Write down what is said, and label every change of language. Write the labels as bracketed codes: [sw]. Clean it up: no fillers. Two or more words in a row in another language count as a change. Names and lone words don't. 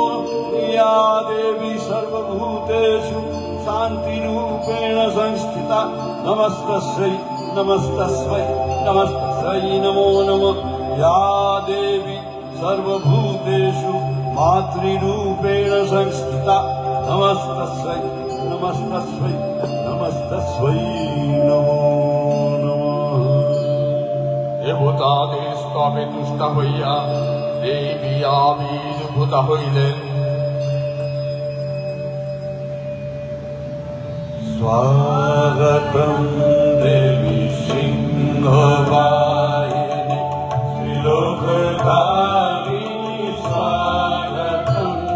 [sa] या देवी सर्वभूतेषु शान्तिरूपेण संस्थिता नमस्तस्मै नमस्तस्मै नमस्तस्मै नमो नमो। या देवी सर्वभूतेषु मातृरूपेण संस्थिता नमस्तस्मै नमस्तस्मै नमस्तस्मै नमो नमः। [bn] দেবতাদের স্তবে তুষ্ট হইয়া দেবী আবির্ভূতা হইলেন। [sa] स्वागतं देवी सिंहवाहिनी त्रिलोकधारिणी स्वागतं